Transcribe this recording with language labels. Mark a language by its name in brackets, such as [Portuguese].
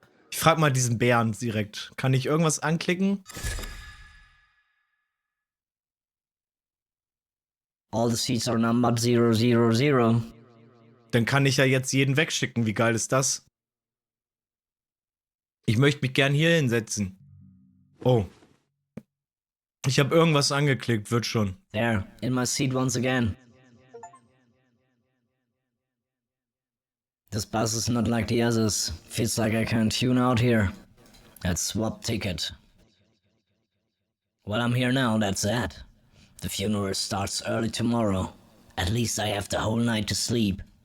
[German] Ich frag mal diesen Bären direkt. Kann ich irgendwas anklicken? [English] All the seats are numbered 000. [German] Dann kann ich ja jetzt jeden wegschicken. Wie geil ist das? Ich möchte mich gern hier hinsetzen. Oh. Ich habe irgendwas angeklickt, wird schon. [English] There, in my seat once again. This bus is not like the others. Feels like I can tune out here. Let's swap ticket. Well, I'm here now, that's that. The funeral starts early tomorrow. At least I have the whole night to sleep.